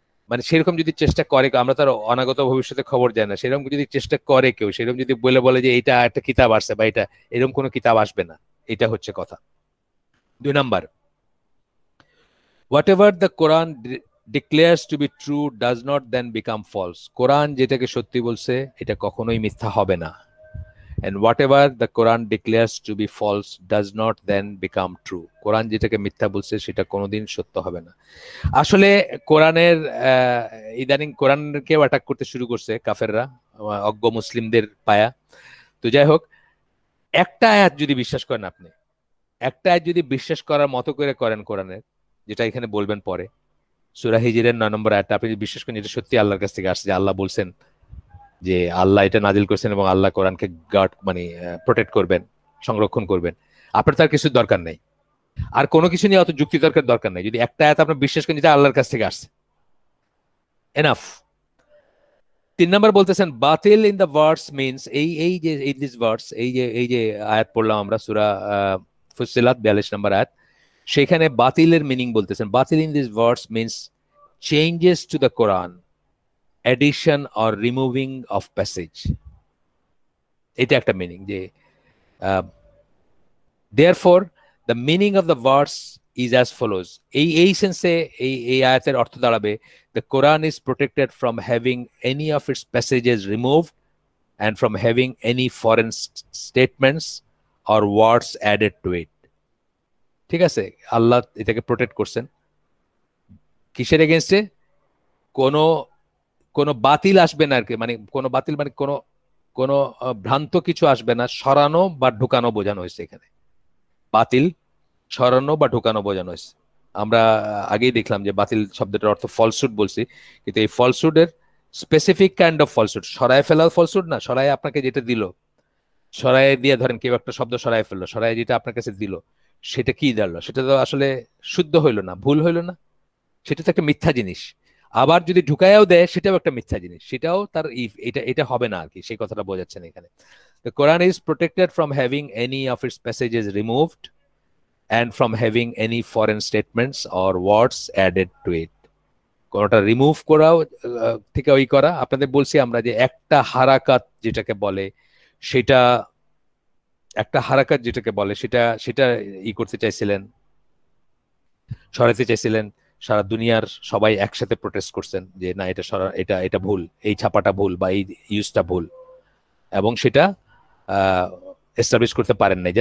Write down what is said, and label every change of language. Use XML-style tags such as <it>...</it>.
<bn>মানে সেরকম যদি চেষ্টা করে, আমরা তার অনাগত ভবিষ্যতে খবর যায় না, সেরকম যদি চেষ্টা করে কেউ, সেরকম যদি বলে যে এটা একটা কিতাব আসছে বা এটা, এরকম কোনো কিতাব আসবে না, এটা হচ্ছে কথা। দুই number,</bn> <en>Whatever the Quran declares to be true does not then become false.</en> <bn>কোরআন যেটাকে সত্যি বলছে এটা কখনোই মিথ্যা হবে না।</bn> <en>And whatever the Quran declares to be false does not then become true.</en> <bn>কোরআন যেটাকে মিথ্যা বলছে সেটা কোনোদিন সত্য হবে না। আসলে কোরআনের ইদানিং কোরআনকেও অ্যাটাক করতে শুরু করছে কাফেররা, অজ্ঞ মুসলিমদের পায়া। তো যাই হোক, একটা আয়াত যদি বিশ্বাস করেন আপনি, একটা আয়াত যদি বিশ্বাস করার মতো করে করেন কোরআনের, যেটা এখানে বলবেন পরে, সূরা হিজরের 9 নম্বর আয়াতটা আপনি যদি বিশ্বাস করেন এটা সত্যি আল্লাহর কাছ থেকে আসছে, যে আল্লাহ বলছেন যে আল্লাহ এটা নাজিল করেছেন এবং আল্লাহ কোরআনকে গার্ড মানে প্রোটেক্ট করবেন, সংরক্ষণ করবেন, আপনার তার কিছু দরকার নেই, আর কোনো কিছু নিয়ে অত যুক্তি তর্কের দরকার নেই। যদি একটা আয়াত আপনার বিশ্বাস করেন যেটা আল্লাহর কাছ থেকে আসছে, এনাফ। 3 নম্বর বলতেছেন বাতিল</bn> <en>in the verse means,</en> <bn>এই যে এই দিস ভার্স, এই যে আয়াত পড়লাম আমরা সূরা ফুসিলাত 42 নম্বর আয়াত, সেখানে বাতিলের মিনিং বলতেছেন বাতিল</bn> <en>In this verse means changes to the Quran, addition or removing of passage.</en> <bn>এটা একটা মিনিং যে</bn> <en>therefore the meaning of the verse is as follows.</en> <bn>এই সেন্সে এই আয়াতের অর্থ দাঁড়াবে</bn> <en>the Quran is protected from having any of its passages removed and from having any foreign statements or words added to it.</en> <bn>ঠিক আছে, আল্লাহ এটাকে protect করছেন কিসের এগেইনস্টে? কোনো কোনো বাতিল আসবে না আর কি, মানে কোনো বাতিল মানে কোনো কোনো ভ্রান্ত কিছু আসবে না, সরানো বা ঢুকানো বোঝানো হয়েছে এখানে। বাতিল সরানো বা ঢুকানো বোঝানো হয়েছে। আমরা আগেই দেখলাম যে বাতিল শব্দটার অর্থ ফলসুড বলছি, কিন্তু এই ফলসুডের</bn> <en>specific kind of falsehood,</en> <bn>সরায় ফেলা ফলসুড না, সরায় আপনাকে যেটা দিল, সরায় দিয়ে ধরেন কেউ একটা শব্দ সরায় ফেললো, সরায় যেটা আপনার কাছে দিল সেটা কি দাঁড়ালো, সেটা তো আসলে শুদ্ধ হইলো না, ভুল হইলো না, সেটা তো একটা মিথ্যা জিনিস। আবার যদি ঢুকায়াও দেয় সেটাও একটা মিথ্যা জিনিস, সেটাও তার এটা এটা হবে না আর কি, সেই কথাটা বোঝাচ্ছেন এখানে।</bn> <en>The Quran is protected from having any of its passages removed and from having any foreign statements or words added to it.</en> <bn>কোনটা রিমুভ করাও থেকে ওই করা, আপনাদের বলছি আমরা যে একটা হারাকাত যেটাকে বলে সেটা, একটা হারাকাত যেটাকে বলে সেটা সেটা করতে চাইছিলেন, সরাতে চাইছিলেন, সারা দুনিয়ার সবাই একসাথে প্রোটেস্ট করছেন যে না এটা এটা এটা ভুল, এই ছাপাটা ভুল বা এই ইউজটা ভুল, এবং সেটা এস্টাবলিশ করতে পারেন নাই।</bn>